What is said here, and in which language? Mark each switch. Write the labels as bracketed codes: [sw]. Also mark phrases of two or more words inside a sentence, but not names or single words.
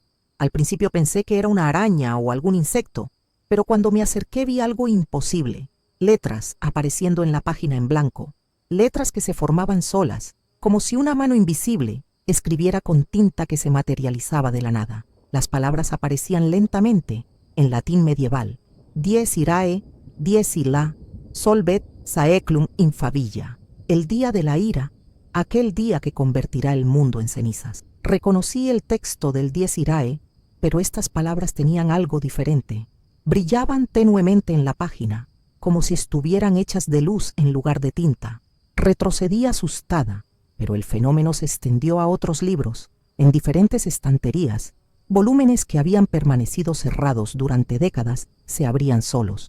[es] Al principio pensé que era una araña o algún insecto, pero cuando me acerqué vi algo imposible. Letras apareciendo en la página en blanco, letras que se formaban solas, como si una mano invisible escribiera con tinta que se materializaba de la nada. Las palabras aparecían lentamente, en latín medieval. [la] Dies irae, dies illa, solvet saeclum infavilla. [es] El día de la ira, aquel día que convertirá el mundo en cenizas. Reconocí el texto del [la] dies irae, [es] pero estas palabras tenían algo diferente. Brillaban tenuemente en la página, como si estuvieran hechas de luz en lugar de tinta. Retrocedí asustada, pero el fenómeno se extendió a otros libros, en diferentes estanterías. Volúmenes que habían permanecido cerrados durante décadas se abrían solos.